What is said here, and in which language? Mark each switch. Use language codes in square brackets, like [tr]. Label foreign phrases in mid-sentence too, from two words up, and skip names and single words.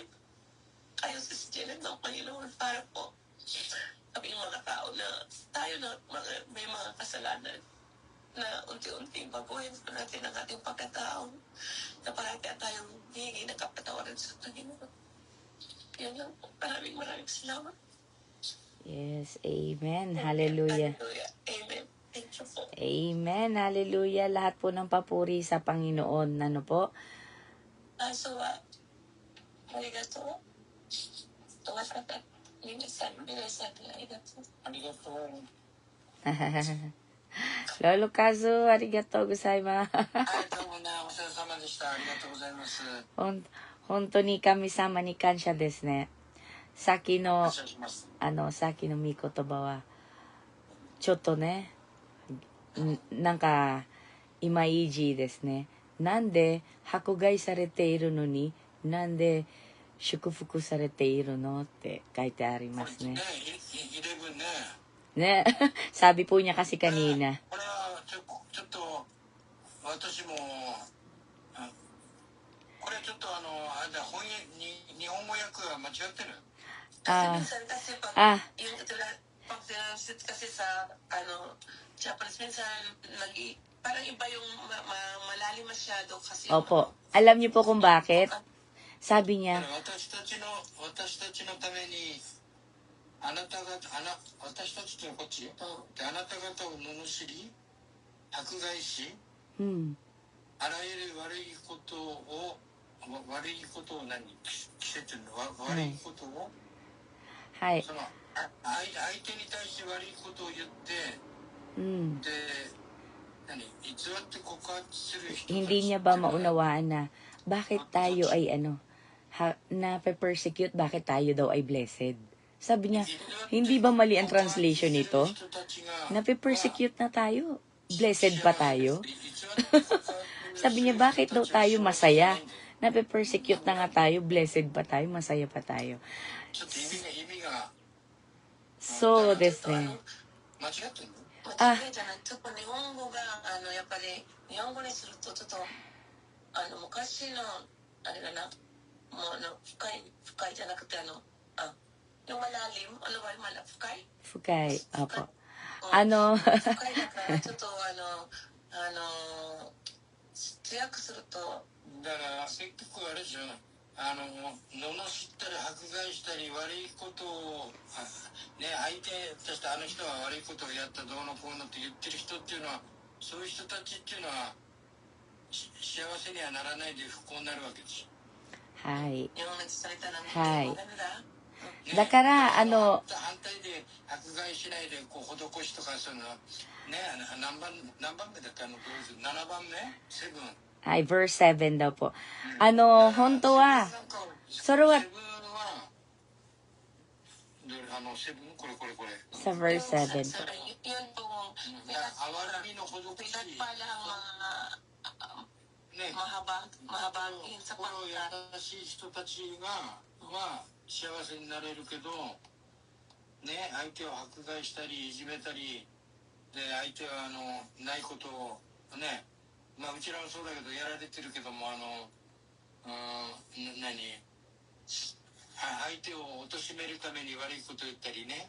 [tl] Kayo sa Janet ng Panginoon para po kami yung mga tao na tayo na may mga kasalanan na unti-unting baguhin po natin ang ating pagkatao na parati tayong hihingi ng kapatawaran sa Panginoon. Yan lang po. Maraming salamat. [en] Yes, amen. Hallelujah. Hallelujah. Amen. Thank you po. Amen. Hallelujah. [tl] Lahat po ng papuri sa Panginoon. Ano po? [ja] Arigato. 皆さん、ありがとう. Arigato. Lolo Kazu, ありがとうございます. どうもね、お世話様でした。ありがとうございます。本当に神様に感謝ですね。さっきの感謝します。さっきの御言葉は、ちょっとね、なんか、イマイージーですね。なんで迫害されているのに、なんで祝福されているのって書いてありますね。 11 ね。ね。 [tl] sabi po niya kasi kanina. [ja] これはちょっと私もこれちょっとあれだ日本語訳が間違ってる。 [tl] Yung pag translate kasi sa Japanese minsan parang iba yung malalim masyado kasi. Opo. Alam niyo po kung bakit? Sabi niya, [ja] 私たちのために私たちとこっちであなた方を罵り迫害し、あらゆる悪いことを季節の悪いことを、はい。その相手に対して悪いことを言って、で偽って告発する人たち [tl] hindi niya ba maunawaan na bakit tayo ay na-persecute, bakit tayo daw ay blessed? Sabi niya, hindi ba mali ang translation nito? Na-persecute na tayo. Blessed pa tayo? Sabi niya, bakit daw tayo masaya? Na-persecute na nga tayo, blessed pa tayo, masaya pa tayo. So, [ja] ですね. 間違いじゃない。ちょっと日本語がやっぱり日本語にするとちょっと昔のあれだな、もう深いじゃなくて [tl] yung malalim, ano ba yung fukay? Fukay, opo. [ja] 深いだからちょっと通訳するとだから結局あれでしょ、罵ったり迫害したり悪いことをね、相手としてあの人は悪いことをやったどうのこうのって言ってる人っていうのは、そういう人たちっていうのは幸せにはならないで不幸になるわけですよ。はい。はい。だから反対で迫害しないでこう施しとかそういうのね、何番目だっけ7番目7。 [tl] はい、verse 7daw po. [ja] 本当はそれはこれ [tl] sa verse 7. Yun pong mahabang yun sa [ja] 優しい人たちが幸せになれるけどね、相手を迫害したりいじめたりで相手はないことをね、まあうちらもそうだけどやられてるけども相手を貶めるために悪いことを言ったりね。